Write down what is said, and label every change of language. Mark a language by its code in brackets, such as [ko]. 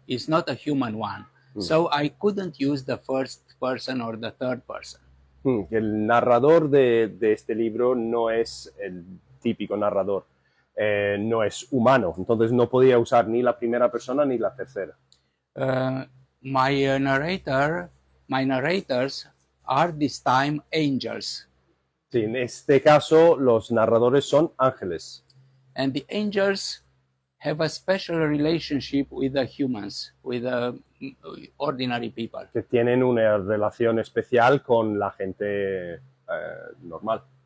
[en] It's not a human one. So I couldn't use the first person or the third person. [es] El narrador de este libro no es el típico narrador, no es humano, entonces no podía usar ni la primera persona ni la tercera. [en] My narrators are this time angels. [es] Sí, en este caso los narradores son ángeles, [en] And the angels have a special relationship with the humans, with the ordinary people. [es] que tienen una relación especial con la gente normal.